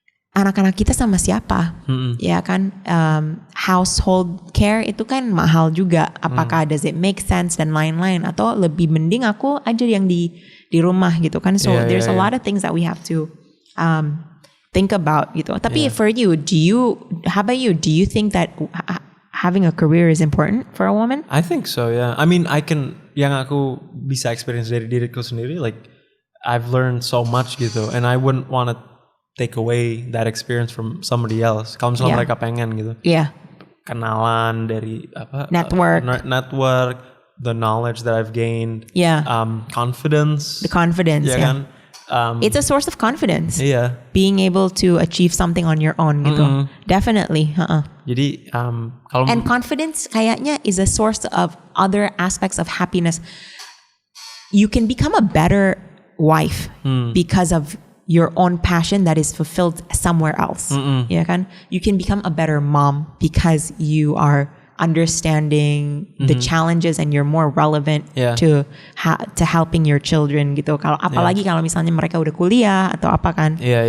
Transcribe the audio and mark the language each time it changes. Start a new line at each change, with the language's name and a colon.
Indonesian: Anak-anak kita sama siapa? Ya kan, household care itu kan mahal juga. Apakah
English: does it make sense
Indonesian: dan lain-lain, atau lebih mending aku aja yang di rumah gitu kan.
English: So there's a lot of things that we have to think about gitu. Tapi for you, how about you? Do you think that having a career is important for a woman? I think so, yeah. I mean,
Indonesian: yang aku bisa experience dari diriku sendiri,
English: like I've learned so much gitu, and I wouldn't want to take away that experience from somebody else.
Indonesian: Kalau misalnya mereka pengen gitu. Kenalan dari
English: network, the knowledge that I've gained. Confidence. The confidence,
Indonesian: kan?
English: It's a source of confidence. Being able to achieve something on your own gitu. Definitely.
Indonesian: Jadi
English: and confidence kayaknya is a source of other aspects of happiness. You can become a better wife because of your own passion that is fulfilled somewhere else. Ya kan? You can become a better mom because you are understanding the challenges and you're more relevant to helping your children gitu.
Indonesian: Kalau apalagi kalau misalnya mereka udah kuliah atau apa kan.